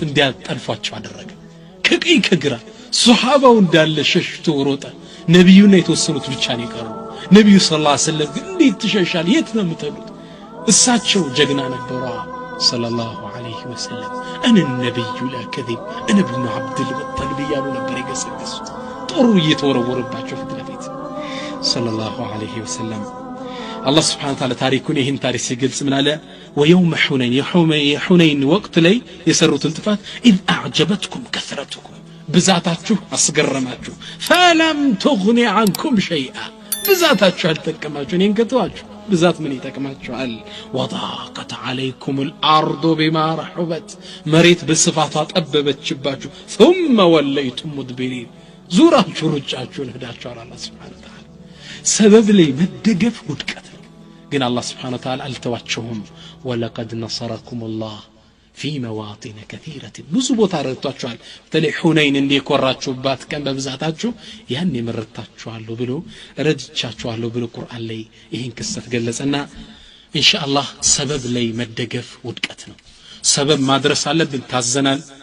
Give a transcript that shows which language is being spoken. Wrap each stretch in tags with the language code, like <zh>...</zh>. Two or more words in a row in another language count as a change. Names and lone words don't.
<am>እንዲያጠልፏቸው አደረገ ከቀይ ከግራ ሱሐባው እንዳለ ሸሽቶ ወሮጠ ነብዩና የተወሰኑት ብቻ ነው የቀሩ ነብዩ</am> <ar>صلى الله عليه وسلم</ar> <am>ግን እንዴት ትሸሻል የት ነው የምትሉት እሳቸው ጀግና ነበሩ</am> <ar>صلى الله عليه وسلم</ar> <am>እነ ነብዩ ለከذب እነ ኢብኑ አብዱል ሙጠሊብ ያሉ ነበር የገሰገሱት ጦሩ እየተወረወረባቸው ፊት ለፊት</am> <ar>صلى الله عليه وسلم</ar> <am>አላህ</am> <ar>سبحانه وتعالى</ar> <am>ታሪኩን ይህን ታሪክ ሲገልጽ ምን አለ ወየውም ሁነይን ወቅት ላይ የሰሩትን ጥፋት</am> <ar>إذ أعجبتكم كثرتكم</ar> <am>ብዛታችሁ አስገረማችሁ</am> <ar>فلم تغني عنكم شيئا</ar> <am>ብዛታችሁ አልተጠቀማችሁ እኔን ከተዋችሁ ብዛት ምን ይጠቅማችኋል</am> <ar>وضاقت عليكم الأرض بما رحبت</ar> <am>መሬት በስፋቷ ጠበበችባችሁ</am> <ar>ثم وليتم مدبرين</ar> <am>ዙራችሁ ሩጫችሁን ሄዳችኋል አላህ</am> <ar>سبحانه وتعالى</ar> <am>ሰበብ ላይ መደገፍ ውድቀት ግን አላህ</am> <ar>سبحانه وتعالى</ar> <am>አልተዋቸውም</am> <ar>ولقد نصركم الله في مواطن كثيرة</ar> <am>ብዙ ቦታ ረድቷችኋል በተለይ ሁነይን እንዲኮራችሁባት ቀን በብዛታችሁ ያን ይመረታችኋለሁ ብሎ ረድቻችኋለሁ ብሎ ቁርአን ላይ ይሄን ክስተት ገለጸና ኢንሻአላህ ሰበብ ላይ መደገፍ ውድቀት ነው ሰበብ ማድረስ አለብን ታዘናል</am>